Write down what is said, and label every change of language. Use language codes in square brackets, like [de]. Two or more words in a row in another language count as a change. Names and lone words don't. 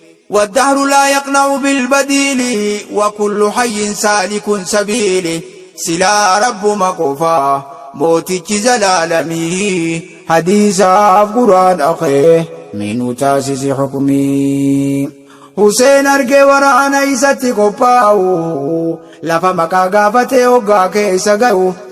[ar] والدهر لا يقنع بالبديل، وكل حي سالك سبيل. [om] Silaa Rabbuma qofa mootichi zalaalamii, hadiisaaf Qur'aan akhee, mee nu taasisi hukmi. Huseen argee waraana isatti qophaa'u, Lafa maqaa gaafatee hoggaa keessa ga'u.